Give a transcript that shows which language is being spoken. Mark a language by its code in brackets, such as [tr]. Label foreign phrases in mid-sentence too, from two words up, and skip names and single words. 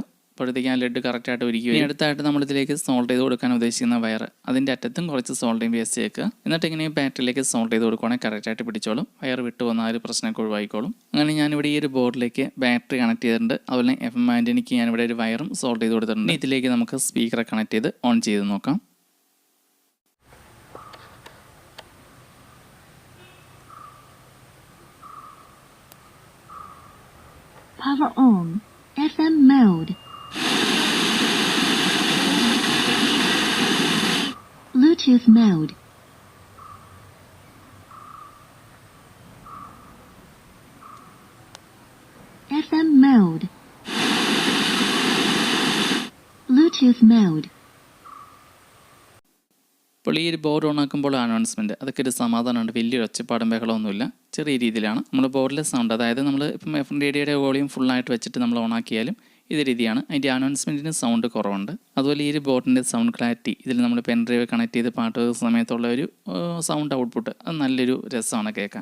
[ml] അപ്പോഴത്തേക്ക് ആ ലെഡ് കറക്റ്റായിട്ട് ഉരുക്കി. ഇനി അടുത്തായിട്ട് നമ്മളിതിലേക്ക് സോൾഡ് ചെയ്ത് കൊടുക്കാൻ ഉദ്ദേശിക്കുന്ന വയർ, അതിൻ്റെ അറ്റത്തും കുറച്ച് [en] soldering paste [ml] വെക്കുക. എന്നിട്ട് ഇങ്ങനെ ബാറ്ററിയിലേക്ക് സോൾഡ് ചെയ്ത് കൊടുക്കുകയാണെങ്കിൽ കറക്റ്റായിട്ട് പിടിച്ചോളും. വയർ വിട്ടു വന്ന ആ ഒരു പ്രശ്നമൊക്കെ ഒഴിവായിക്കോളും. അങ്ങനെ ഞാനിവിടെ ഈ ഒരു ബോർഡിലേക്ക് ബാറ്ററി കണക്ട് ചെയ്തിട്ടുണ്ട്. അതുപോലെ FM ആൻറ്റിനിക്ക് ഞാനിവിടെ ഒരു വയറും സോൾഡ് ചെയ്ത് കൊടുത്തിട്ടുണ്ട്. ഇതിലേക്ക് നമുക്ക് സ്പീക്കറെ കണക്ട് ചെയ്ത് ഓൺ ചെയ്ത് നോക്കാം. [en] Power on. FM mode. Bluetooth mode. FM mode. Bluetooth mode. [ml] അപ്പോൾ ഈ ഒരു ബോർഡ് ഓൺ ആക്കുമ്പോൾ അനൗൺസ്മെൻറ്റ് അതൊക്കെ ഒരു സമാധാനമുണ്ട്. വലിയൊരു ഒച്ചപ്പാടും ബഹളമൊന്നുമില്ല, ചെറിയ രീതിയിലാണ്. നമ്മൾ ബോർഡിലെ സൗണ്ട്, അതായത് നമ്മൾ ഇപ്പം FM റേഡിയോയുടെ വോളിയം ഫുള്ളായിട്ട് വെച്ചിട്ട് നമ്മൾ ഓൺ ആക്കിയാലും ഇത് രീതിയാണ്. അതിൻ്റെ അനൗൺസ്മെൻറ്റിന് സൗണ്ട് കുറവുണ്ട്. അതുപോലെ ഈ ഒരു ബോർഡിൻ്റെ [en] sound clarity, [ml] ഇതിൽ നമ്മൾ പെൻഡ്രൈവ് കണക്ട് ചെയ്ത് പാട്ട് സമയത്തുള്ള ഒരു [en] sound output [ml] അത് നല്ലൊരു രസമാണ് കേൾക്കാൻ.